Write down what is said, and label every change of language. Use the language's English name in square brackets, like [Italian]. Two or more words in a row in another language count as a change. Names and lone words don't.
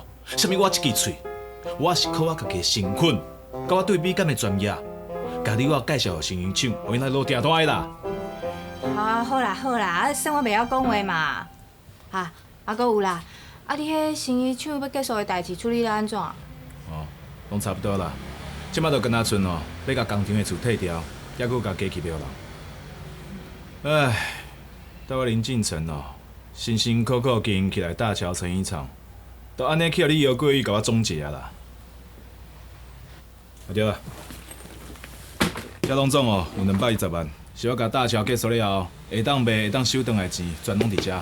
[Min Nan Chinese] 啥物我一支嘴，我是靠我家己的身份，甲我对美感的专业，家己我介绍生意厂，互因来落订单的啦。好啦，啊算我袂晓讲话嘛。搁有啦，啊你迄生意厂要结束的代志处理了安怎？拢差不多啦。即摆就跟阿剩哦，要甲工厂的厝退掉，还佫甲机器标人。唉，到我林进城哦，辛辛苦苦经营起来大桥成衣厂，都安尼去互你姚贵宇甲我总结啊啦。对啦，遮拢总哦有220万，是我甲大桥结束了后，下当卖下当收回来的钱，全拢伫遮。